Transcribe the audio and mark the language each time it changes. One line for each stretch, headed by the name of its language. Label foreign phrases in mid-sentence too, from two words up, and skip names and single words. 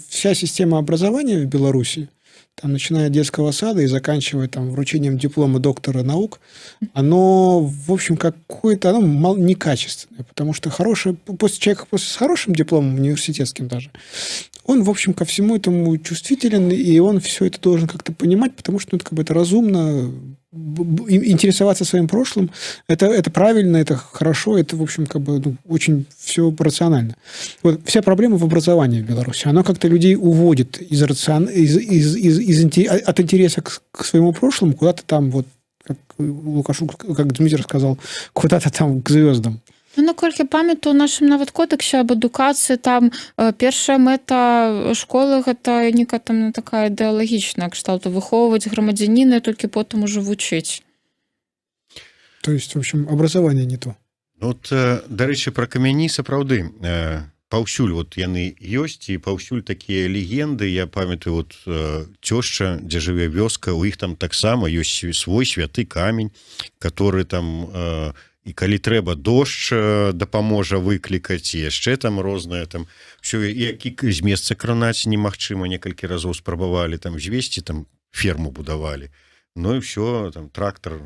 Russian: вся система образования в Беларуси, там, начиная от детского сада и заканчивая там вручением диплома доктора наук, оно, в общем, какое-то, оно некачественное, потому что человек с хорошим дипломом, университетским даже, он, в общем, ко всему этому чувствителен, и он все это должен как-то понимать, потому что это разумно, интересоваться своим прошлым, это правильно, это хорошо, это, в общем, очень все рационально. Вот вся проблема в образовании в Беларуси. Оно как-то людей уводит от интереса к своему прошлому куда-то там, вот, как Лукашук, как Дмитрий сказал, куда-то там к звездам.
Belarusian: Ну, наколькі памятаю, у нашым нават кодексе аб адукацыі там першая мэта школы гэта нейкая там такая ідэалагічная кшталту выхоўваць грамадзяніна, толькі потым ужо вучыць.
Russian: То есть, в общем, образование не то. Вот,
Belarusian: дарэчы, пра камяні сапраўды паўсюль вот яны ёсць, і паўсюль такія легенды. Я памятаю, вот цёшча, дзе жыве вёска, у іх там таксама ёсць свой святы камень, который там і калі трэба дождж дапаможа выклікаць, і яшчэ там рознае там все, які з месца кранаць немагчыма, некалькі разоў спрабавалі там звесці, там ферму будавалі, ну і все, там трактор